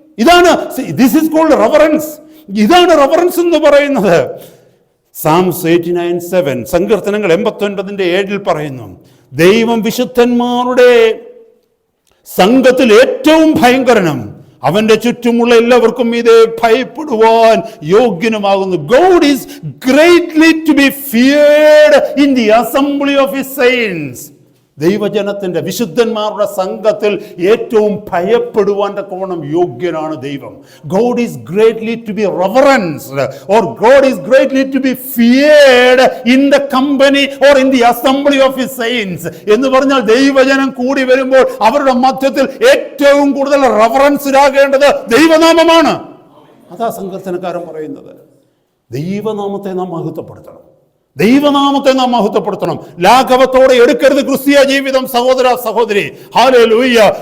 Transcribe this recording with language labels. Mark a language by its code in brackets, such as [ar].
[ml] ഇതാണ്, [en] This is called reverence. [ml] ഇതാണ് reverence എന്ന് പറയുന്നത്. സാംസ് 89:7, സങ്കീർത്തനങ്ങൾ 89:7 പറയുന്നു, ദൈവം വിശുദ്ധന്മാരുടെ സംഘത്തിൽ ഏറ്റവും ഭയങ്കരനും അവന്റെ ചുറ്റുമുള്ള എല്ലാവർക്കും ഇതേ ഭയപ്പെടുവാൻ യോഗ്യനുമാകുന്നു. [en] God is greatly to be feared in the assembly of his saints. [ml] ദൈവജനത്തിന്റെ, വിശുദ്ധന്മാരുടെ സംഘത്തിൽ ഏറ്റവും ഭയപ്പെടുവാൻ തക്കവണ്ണം യോഗ്യനാണ് ദൈവം. [en] God is greatly to be reverenced, or God is greatly to be feared in the company or in the assembly of his saints. [ml] എന്ന് പറഞ്ഞാൽ ദൈവജനം കൂടി വരുമ്പോൾ അവരുടെ മധ്യത്തിൽ ഏറ്റവും കൂടുതൽ റെവറൻസിലാകേണ്ടത് ദൈവനാമമാണ്. അതാ സങ്കീർത്തനക്കാരൻ പറയുന്നത്. ദൈവനാമത്തെ നാം മഹത്വപ്പെടുത്തണം. ദൈവനാമത്തെ നാം മഹത്വപ്പെടുത്തണം. ലാഘവത്തോടെ എടുക്കരുത് ക്രിസ്തീയ ജീവിതം, സഹോദര സഹോദരി. ഹല്ലേലൂയ.